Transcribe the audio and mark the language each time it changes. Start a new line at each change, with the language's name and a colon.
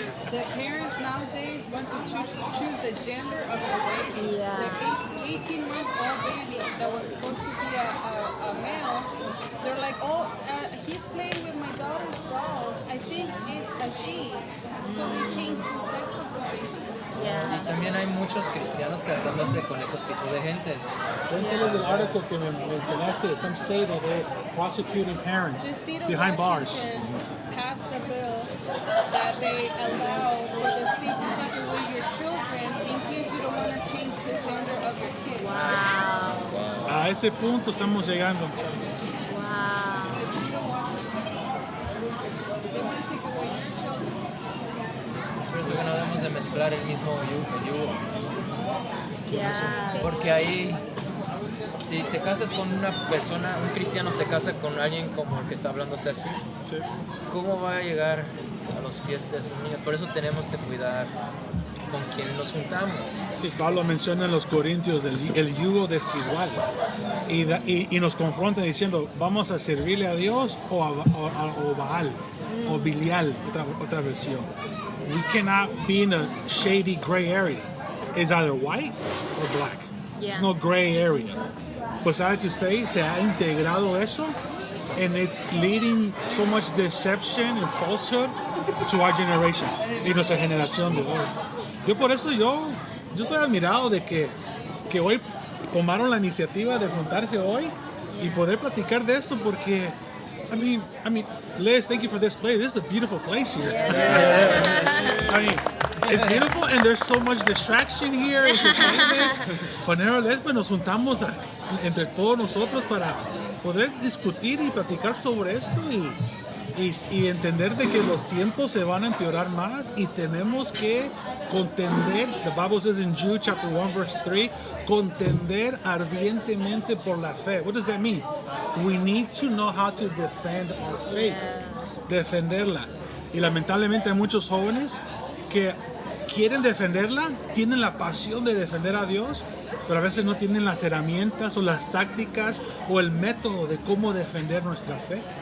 English: The parents nowadays want to choose the gender of their babies. Yeah. The 18-month-old baby that was supposed to be a male, they're like, he's playing with my daughter's dolls. I think it's a she. So they changed the sex of the baby. Yeah.
Spanish: Y también hay muchos cristianos casándose con esos tipos de gente. Cuéntale del artículo que me mencionaste,
English: some state that they're prosecuting parents The state of behind bars. Washington passed a bill that they allow for the state to take away your children in case you don't want to change the gender of your kids. Wow.
Spanish: A ese punto estamos llegando.
English: Wow. The state of Washington. They want to take away your children.
Spanish: Es por eso que no debemos de mezclar el mismo yugo.
English: Yeah.
Spanish: Porque ahí, si te casas con una persona, un cristiano se casa con alguien como el que está hablándose así, ¿cómo va a llegar a los pies de esos niños? Por eso tenemos que cuidar con quien nos juntamos. Sí, Pablo menciona en los Corintios el yugo desigual y nos confronta diciendo, ¿vamos a servirle a Dios o a Baal o Bilial, otra versión?
English: We cannot be in a shady gray area. It's either white or black. Yeah. There's no gray area. Pues sad to say,
Spanish: se ha integrado eso,
English: and it's leading so much deception and falsehood to our generation,
Spanish: y nuestra generación de hoy. Yo por eso yo estoy admirado de que hoy tomaron la iniciativa de juntarse hoy y poder platicar de eso porque
English: I mean, Les, thank you for this place. This is a beautiful place here. I mean, it's beautiful and there's so much distraction here, entertainment.
Spanish: But nevertheless, pues nos juntamos entre todos nosotros para poder discutir y platicar sobre esto y entender de que los tiempos se van a empeorar más y tenemos que contender,
English: the Bible says in Jude chapter 1 verse 3,
Spanish: contender ardientemente por la fe.
English: What does that mean? We need to know how to defend our faith,
Spanish: defenderla. Y lamentablemente hay muchos jóvenes que quieren defenderla, tienen la pasión de defender a Dios, pero a veces no tienen las herramientas o las tácticas o el método de cómo defender nuestra fe.